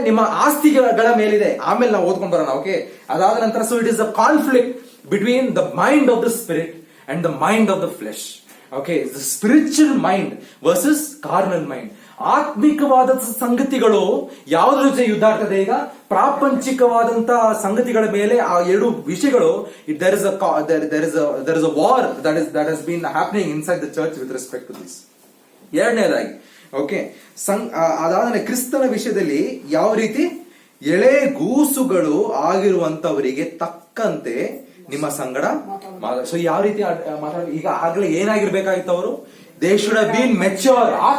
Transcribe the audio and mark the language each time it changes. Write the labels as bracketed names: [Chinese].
[Kannada] ನಿಮ್ಮ ಆಸ್ತಿಗಳ ಮೇಲಿದೆ. ಆಮೇಲೆ ನಾವು ಓದ್ಕೊಂಡ್ ಬರೋಣ. [English] okay, [Kannada] ಅದಾದ ನಂತರ [English] So it is a conflict between the mind of the spirit and the mind of the flesh. Okay, the spiritual mind versus carnal mind. [Kannada] ಆತ್ಮಿಕವಾದ ಸಂಗತಿಗಳು ಯಾವುದ್ರ ಜೊತೆ ಯುದ್ಧ ಆಗ್ತದೆ? ಈಗ ಪ್ರಾಪಂಚಿಕವಾದಂತಹ ಸಂಗತಿಗಳ ಮೇಲೆ ಆ ಎರಡು ವಿಷಯಗಳು, [English] there is a war that has been happening inside the church with respect to this. [Kannada] ಎರಡನೇದಾಗಿ ಓಕೆ, ಅದಾದ ಕ್ರಿಸ್ತನ ವಿಷಯದಲ್ಲಿ ಯಾವ ರೀತಿ ಎಳೆ ಗೂಸುಗಳು ಆಗಿರುವಂತವರಿಗೆ ತಕ್ಕಂತೆ ನಿಮ್ಮ ಸಂಗಡ ಸೊ ಯಾವ ರೀತಿ ಈಗ ಆಗ್ಲೇ ಏನಾಗಿರ್ಬೇಕಾಗಿತ್ತು ಅವರು? [English] They should have been mature.